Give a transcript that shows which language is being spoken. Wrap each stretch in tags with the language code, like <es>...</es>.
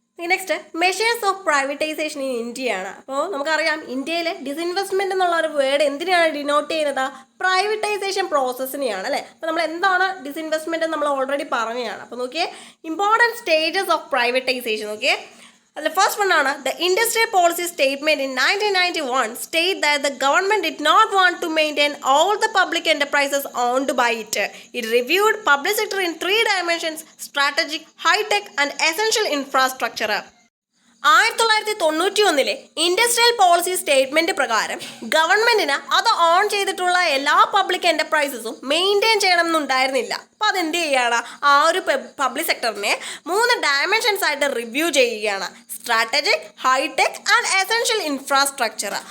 <ml>Next measures of privatisation in ഇന്ത്യയാണ്. അപ്പോൾ നമുക്കറിയാം, ഇന്ത്യയിൽ ഡിസ്ഇൻവെസ്റ്റ്മെന്റ് എന്നുള്ള ഒരു വേർഡ് എന്തിനാണ് ഡിനോട്ട് ചെയ്യുന്നത്, പ്രൈവറ്റൈസേഷൻ പ്രോസസ്സിനെയാണ് അല്ലേ. അപ്പോൾ നമ്മൾ എന്താണ് ഡിസ്ഇൻവെസ്റ്റ്മെന്റ് നമ്മൾ ഓൾറെഡി പറഞ്ഞതാണ്. അപ്പോൾ നോക്കിയേ, ഇമ്പോർട്ടൻറ്റ് സ്റ്റേജസ് ഓഫ് പ്രൈവറ്റൈസേഷൻ.</ml> <en>നോക്കിയേ, the first one ആണ് the industrial policy statement in 1991 state that the government did not want to maintain all the public enterprises owned by it. It reviewed public sector in 3 dimensions: strategic, high tech and essential infrastructure.</en> <ml>1991 industrial policy statement പ്രകാരം ഗവൺമെന്റിന് അത് on ചെയ്തിട്ടുള്ള എല്ലാ public എന്റർപ്രൈസസും maintain ചെയ്യണം എന്നുണ്ടായിരുന്നില്ല. അപ്പോൾ അതെന്ത് ചെയ്യുകയാണ്, ആ ഒരു പബ്ലിക് സെക്ടറിനെ 3 ഡയമെൻഷൻസ് ആയിട്ട് റിവ്യൂ ചെയ്യുകയാണ്: strategic, hi tech and essential infrastructure.</ml>